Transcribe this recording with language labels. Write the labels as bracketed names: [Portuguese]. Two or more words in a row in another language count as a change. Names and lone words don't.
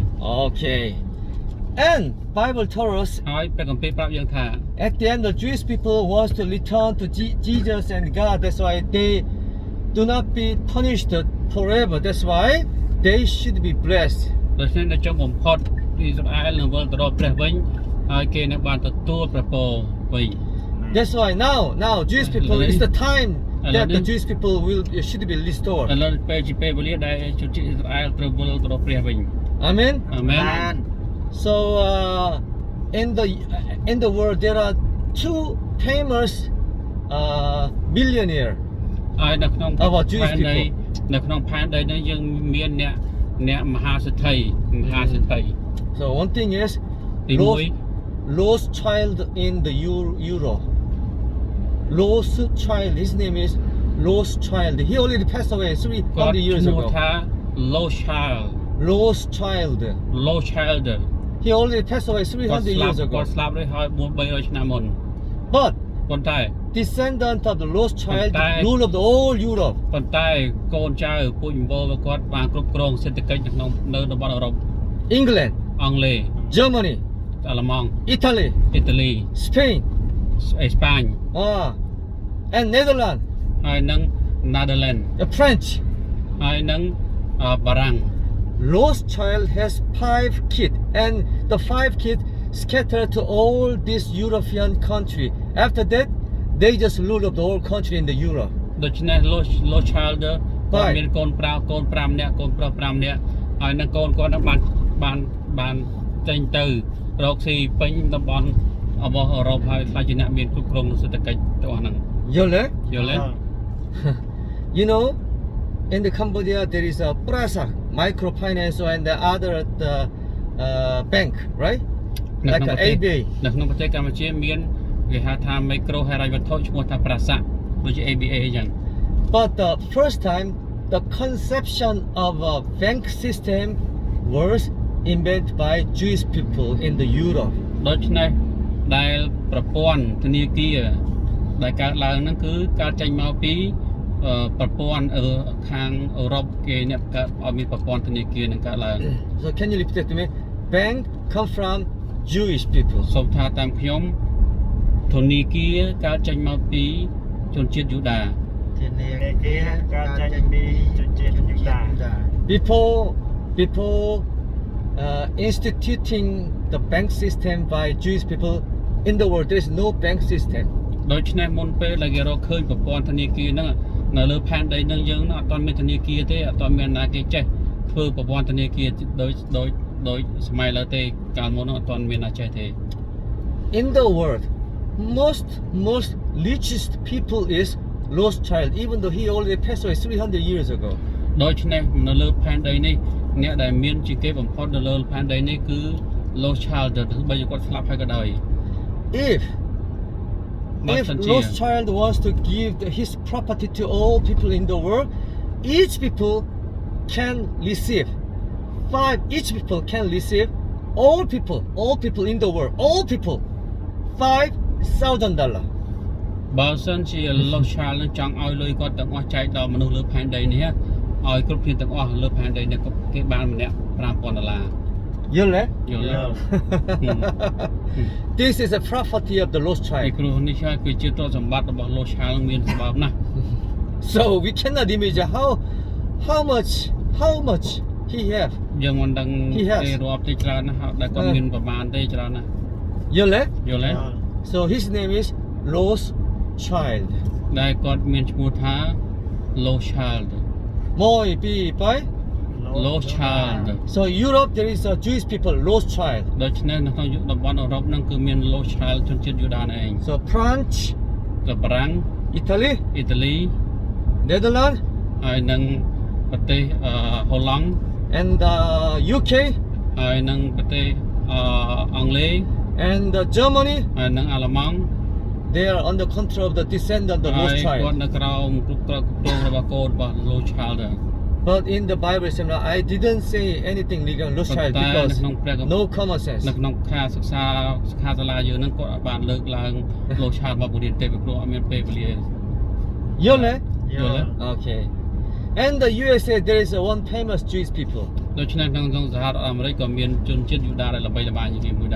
[English] Okay. And Bible told us [Khmer] ហើយព្រះគម្ពីរប្រាប់យើងថា [English] at the end the Jewish people was to return to Jesus and God. That's why they do not be punished forever. That's why they should be blessed. [Khmer] ដូច្នេះនៅចុងបំផុតអ៊ីស្រាអែលនឹងវិលទៅរកព្រះវិញហើយគេនឹងបានទទួលព្រះពរវិញ [English] That's why now Jewish people is the time that the Jewish people should be restored. [Khmer] ឥឡូវពេលជាពេលវេលាដែលជនជាតិអ៊ីស្រាអែលត្រូវវិលទៅរកព្រះវិញ [English] Amen. [Khmer] អាមែន [English] So in the world there are two famous billionaire. [Khmer] ហើយនៅក្នុង [English] About Jewish [Khmer] ផែនដី [English] people. [Khmer] នៅក្នុងផែនដីនេះយើងមានអ្នកមហាសេដ្ឋី [English] So one thing is [Khmer] ទីមួយ [English] lost child in the Euro. Lost child. His name is Lost Child. He already passed away 300 years [Khmer] ឈ្មោះ [English] ago. [Khmer] ថា Lost Child Lost Child. Lost Child [English] He already passed away 300 years [Khmer] គាត់ [English] ago. [Khmer] ស្លាប់ហើយ 300 ឆ្នាំមុន [English] But [Khmer] ប៉ុន្តែ [English] descendant of the lost child But rule of the whole Europe. [Khmer] ប៉ុន្តែកូនចៅពូជអង្វររបស់គាត់បានគ្រប់គ្រងសេដ្ឋកិច្ចនៅតំបន់អឺរ៉ុប [English] England, [Khmer] អង់គ្លេស [English] Germany, [Khmer] អាល្លឺម៉ង់ [English] Italy, [Khmer] អ៊ីតាលី [English] Spain, [Khmer] អេស្ប៉ាញ [English] and Netherlands, [Khmer] ហើយនិង Netherlands [English] French. [Khmer] ហើយនិងបារាំង [English] Lost child has 5 kids, and the 5 kids scattered to all this European country. After that, they just rule of the whole country in the Europe. [Khmer] ដូច្នេះ Lost Child គាត់មានកូន5នាក់កូនប្រុស5នាក់ហើយនឹងកូនគាត់នឹងបានចេញទៅរកស៊ីពេញតំបន់របស់អឺរ៉ុបហើយខ្លាចជាអ្នកមានគ្រប់គ្រងសេដ្ឋកិច្ចទាំងអស់ហ្នឹង Yole? យល់ទេ [English] You know, in the Cambodia there is a Prasa microfinance and the other bank, right? [Khmer] នៅ [English] Like [Khmer] ក្នុង [English] an [Khmer] ប្រទេស [English] ABA. [Khmer] នៅក្នុងប្រទេសកម្ពុជាមានគេហៅថា micro ហិរញ្ញវត្ថុឈ្មោះថាប្រាសាទដូចជា ABA អញ្ចឹង [English] But the first time the conception of a bank system was invented by Jewish people in the Europe. [Khmer] ដូច្នេះដែលប្រព័ន្ធធនាគារដែលកើតឡើងហ្នឹងគឺកើតចេញមកពីប្រព័ន្ធខាងអឺរ៉ុបគេអ្នកកើតឲ្យមានប្រព័ន្ធធនាគារនឹងកើតឡើង [English] So can you repeat it to me? Bank come from Jewish people. [Khmer] សូមថាតាមខ្ញុំធនាគារកើតចេញមកពីជនជាតិយូដា ធានា គេកើតចេញពីជនជាតិយូដា [English] Before instituting the bank system by Jewish people in the world, there is no bank system. [Khmer] ដូច្នេះមុនពេលដែលគេរកឃើញប្រព័ន្ធធនាគារហ្នឹងនៅលើផែនដីហ្នឹងយើងអត់ទាន់មានធនាគារទេអត់ទាន់មានណាគេចេះធ្វើប្រព័ន្ធធនាគារដោយសម័យឡើយទេកាលមុនហ្នឹងអត់ទាន់មានណាចេះទេ [English] In the world, most richest people is lost child, even though he already passed away 300 years ago. [Khmer] ដូច្នេះនៅលើផែនដីនេះអ្នកដែលមានជាគេបំផុតនៅលើផែនដីនេះគឺ Lost Child ទោះបីគាត់ស្លាប់ហើយក៏ដោយ [English] If lost child wants to give his property to all people in the world, each people can receive each people can receive all people in the world, all people $5,000. [Khmer] បើសិនជា Lost Child នឹងចង់ឲ្យលុយគាត់ទាំងអស់ចែកដល់មនុស្សលើផែនដីនេះឲ្យគ្រប់គ្នាទាំងអស់លើផែនដីនេះគេបានម្នាក់$5,000 យល់ទេ យល់ទេ [English] This is a property of the lost [Khmer] ឯ [English] child. [Khmer] គ្រូនេះគឺជាទ្រព្យសម្បត្តិរបស់ Lost Child មានសម្បត្តិណាស់ [English] So we cannot imagine how much he have. [Khmer] យើងមិនដឹង [English] He has. [Khmer] ទេរាប់ទេច្រើនណាស់ដែលគាត់មានប្រមាណទេច្រើនណាស់ យល់ទេ យល់ទេ [English] So his name is Lost Child. [Khmer] ដែលគាត់មានឈ្មោះថា Lost Child មួយពីរបី. Lost Child [English] So Europe there is a Jewish people lost child. [Khmer] ដូច្នេះនៅក្នុងតំបន់អឺរ៉ុបហ្នឹងគឺមាន Lost Child ជនជាតិយូដានេះឯង [English] So France, [Khmer] ទៅបារាំង [English] Italy, [Khmer] អ៊ីតាលី [English] Netherlands, [Khmer] ហើយនិងប្រទេសហូឡង់ [English] and UK, [Khmer] ហើយនិងប្រទេសអង់គ្លេស [English] and Germany. [Khmer] ហើយនិងអាល្លឺម៉ង់ [English] They are under control of the descendant of the [Khmer] ហើយ [English] lost [Khmer] គាត់ [English] child. [Khmer] នៅក្រោមគ្រប់គ្រងរបស់កូនរបស់ Lost Child [English] But in the Bible Seminar, I didn't say anything regarding lost child [Khmer] តែនៅ [English] because [Khmer] ក្នុងព្រះគម្ពីរ [English] no common sense. [Khmer] នៅក្នុងការសិក្សាសាលាយើងហ្នឹងគាត់អត់បានលើកឡើង Lost Child មកបង្រៀនទេព្រោះអត់មានពេលវេលា Yole? យល់ទេ [English] Okay. And the USA, there is one famous Jewish people. [Khmer] ដូច្នេះក្នុងសហរដ្ឋអាមេរិកក៏មានជនជាតិយូដាដែលល្បីល្បាញជាងមួយដែរ